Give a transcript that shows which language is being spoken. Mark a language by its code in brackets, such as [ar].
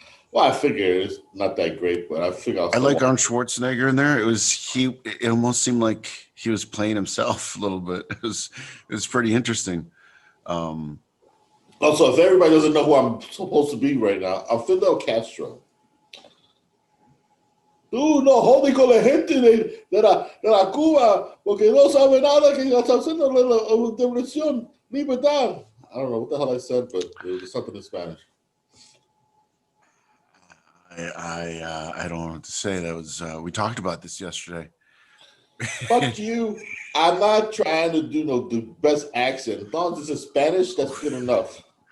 [en] Well, I figure it's not that great, but I figure I like Arnold Schwarzenegger in there. It almost seemed like he was playing himself a little bit. It was pretty interesting. Also, if everybody doesn't know who I'm supposed to be right now, I'm Fidel Castro. [es] Tú no jodes con la gente de la Cuba porque no sabe nada que está haciendo la depresión, libertad. [en] I don't know what the hell I said, but it was something in Spanish. I don't know what to say. That was we talked about this yesterday. Fuck you. I'm not trying to do the best accent. As long as it's in Spanish, that's good enough.